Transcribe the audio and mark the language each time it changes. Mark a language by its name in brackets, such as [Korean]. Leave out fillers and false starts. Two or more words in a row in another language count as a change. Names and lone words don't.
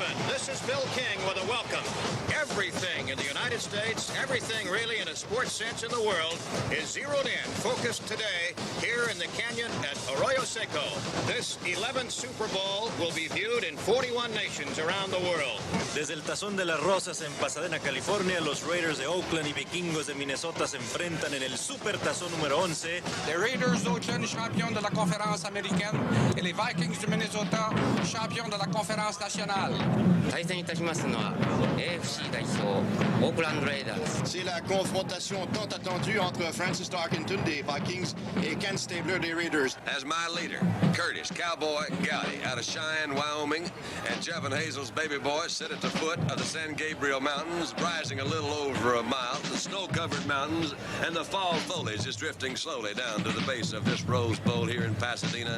[English] This is Bill King with a welcome. Everything in the United States, everything really in a sports sense in the world, is zeroed in, focused today here in the canyon at Arroyo Seco. This 11th Super Bowl will be viewed in 41 nations around the world. [Spanish] Desde el Tazón de las Rosas en Pasadena, California, los Raiders de Oakland y Vikingos de Minnesota se enfrentan en el Super Tazón número 11. [French] Les Raiders d'Oakland, champions de la conférence américaine, et les Vikings du Minnesota, champions de la conférence nationale. [Japanese] 対戦いたしますのは AFC 代表オークランドレイダーズ。 [French] C'est la confrontation tant attendue entre Francis Tarkenton des Vikings et Ken Stabler des Raiders. [English] As my leader, Curtis Cowboy Gowdy out of Cheyenne, Wyoming, and Jeff and Hazel's baby boy sit at the foot of the San Gabriel Mountains, rising a little over a mile, the snow-covered mountains, and the fall foliage is drifting slowly down to the base of this Rose Bowl here in Pasadena.